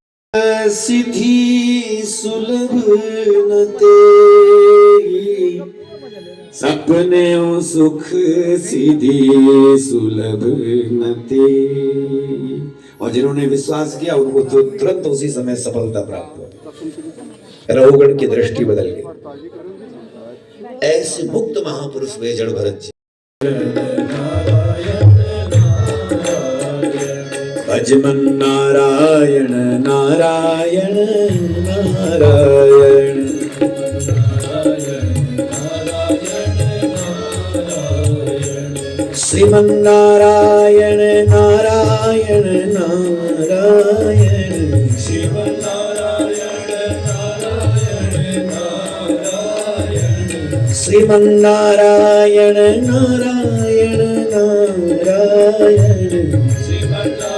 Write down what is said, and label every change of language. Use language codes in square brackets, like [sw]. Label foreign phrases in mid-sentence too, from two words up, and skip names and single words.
[hi] सिद्धि सुलभ न तेरी, सपने सुख सिद्धि सुलभ न तेरी। और जिन्होंने विश्वास किया उनको तो तुरंत उसी समय सफलता प्राप्त हो। रघुगण की दृष्टि बदल गई। ऐसे मुक्त महापुरुष वे जड़ भरत जी। भजमन नारायण नारायण नारायण, श्रीमन नारायण नारायण नारायण, श्रीमन नारायण नारायण नारायण, श्रीमन नारायण नारायण नारायण, श्रीमन